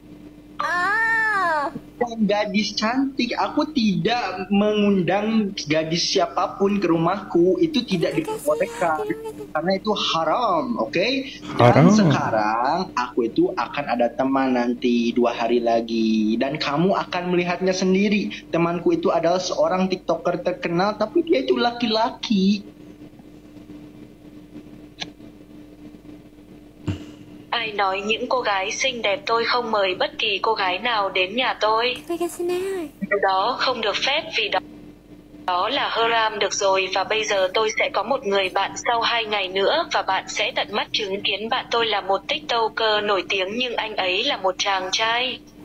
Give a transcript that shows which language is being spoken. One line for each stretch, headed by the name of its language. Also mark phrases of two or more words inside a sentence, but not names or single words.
Indonesian: Gadis cantik, aku tidak mengundang gadis siapapun ke rumahku, itu tidak diperbolehkan karena itu haram, oke? Dan sekarang aku itu akan ada teman nanti 2 hari lagi, dan kamu akan melihatnya sendiri. Temanku itu adalah seorang TikToker terkenal, tapi dia itu laki-laki.
Vietnamese: Ai nói những cô gái xinh đẹp tôi không mời bất kỳ cô gái nào đến nhà tôi. Điều đó không được phép, vì đó là haram. Được rồi, và bây giờ tôi sẽ có một người bạn sau 2 ngày nữa, và bạn sẽ tận mắt chứng kiến bạn tôi là một TikToker nổi tiếng, nhưng anh ấy là một chàng trai.